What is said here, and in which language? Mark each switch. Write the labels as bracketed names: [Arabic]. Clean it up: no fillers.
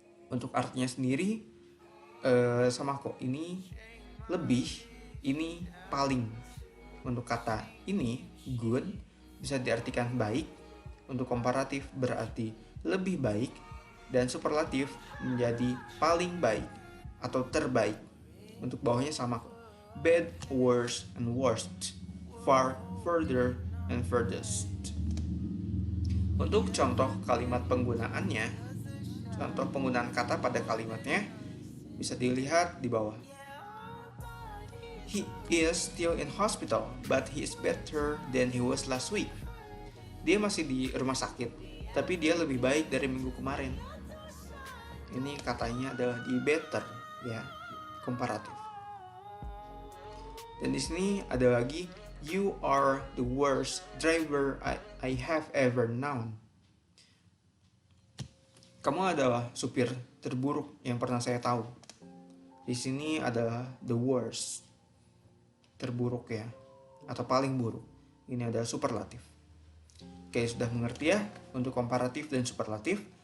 [Indonesian] Untuk artinya sendiri sama kok, ini lebih, ini paling. Untuk kata ini good, bisa diartikan baik, untuk komparatif berarti lebih baik, dan superlatif menjadi paling baik atau terbaik. Untuk bawahnya sama kok. [English] Bad, worse, and worst. Far, further, and furthest. [Indonesian] Untuk contoh kalimat penggunaannya, contoh penggunaan kata pada kalimatnya bisa dilihat di bawah. [English] He is still in hospital, but he is better than he was last week. [Indonesian] Dia masih di rumah sakit, tapi dia lebih baik dari minggu kemarin. Ini katanya adalah di better, ya, komparatif. Dan di sini ada lagi, [English] you are the worst driver I have ever known. [Indonesian] Kamu adalah supir terburuk yang pernah saya tahu. Di sini adalah [English] the worst, [Indonesian] terburuk ya, atau paling buruk. Ini adalah superlatif. Oke, sudah mengerti ya untuk komparatif dan superlatif?